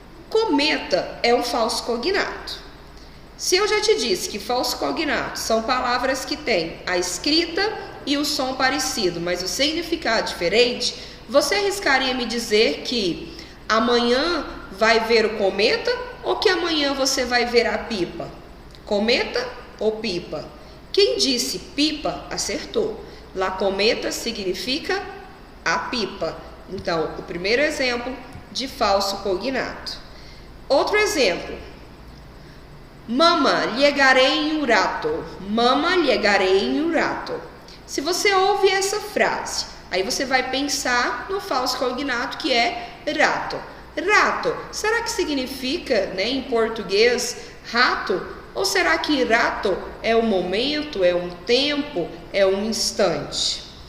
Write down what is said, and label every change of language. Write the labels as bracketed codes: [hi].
[pt] Cometa é um falso cognato. Se eu já te disse que falso cognato são palavras que têm a escrita e o som parecido, mas o significado diferente, você arriscaria me dizer que amanhã vai ver o cometa ou que amanhã você vai ver a pipa? Cometa ou pipa? Quem disse pipa acertou. La cometa significa a pipa. Então, o primeiro exemplo de falso cognato. Outro exemplo. [es] Mamma, llegaré en un rato. Mamma, llegaré en un rato. [pt] Se você ouve essa frase, aí você vai pensar no falso cognato que é rato. Rato, será que significa, né, em português, rato? Ou será que rato é um momento, é um tempo, é um instante?